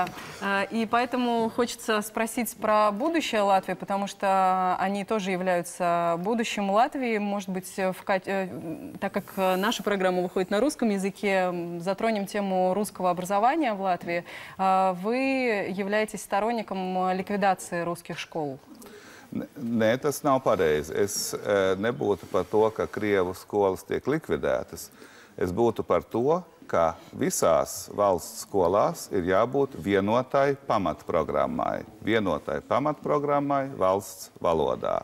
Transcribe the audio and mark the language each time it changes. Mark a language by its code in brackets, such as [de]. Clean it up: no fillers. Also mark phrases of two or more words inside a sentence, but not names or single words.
[ru] И поэтому хочется спросить про будущее Латвии, потому что они тоже являются будущим Латвии. Может быть, так как наша программа выходит на русском языке, затронем тему русского образования в Латвии. Вы являетесь сторонником ликвидации русских школ? [lv] Nē, tas nav pareizi. Es nebūtu par to, ka Krievu skolas tiek likvidētas. Es būtu par to, ka visās valsts skolās ir jābūt vienotai pamatprogrammai. Vienotai pamatprogrammai valsts valodā.